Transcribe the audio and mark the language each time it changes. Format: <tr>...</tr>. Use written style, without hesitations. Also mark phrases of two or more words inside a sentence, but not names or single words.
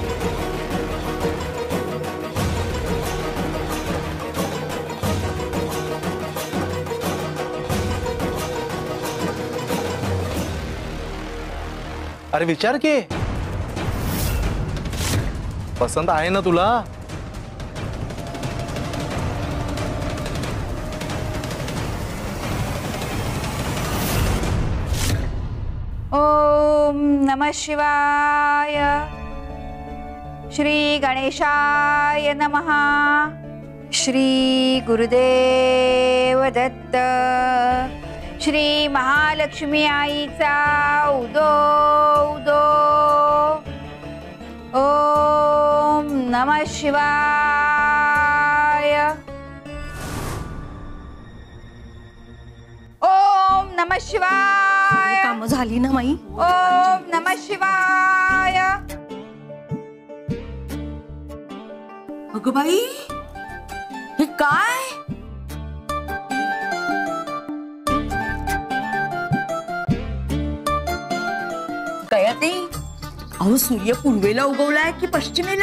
<mr>अरे विचार की पसंत आहे ना तुला?</mr> <sa>ओम नमः शिवाय। श्री गणेशाय नमः।</sa> <mr>श्री गुरुदेव दत्त। श्री महालक्ष्मी आईचा उदो उदो।</mr> <sa>ओम नमः शिवाय। ओम नमः शिवाय।</sa> <mr>काम झाली ना माई?</mr> <sa>ओम नमः शिवाय।</sa> <mr>अगं बाई हे काय? कळत नाही। अहो सूर्य पूर्वेला उगवलाय की पश्चिमेला?</mr>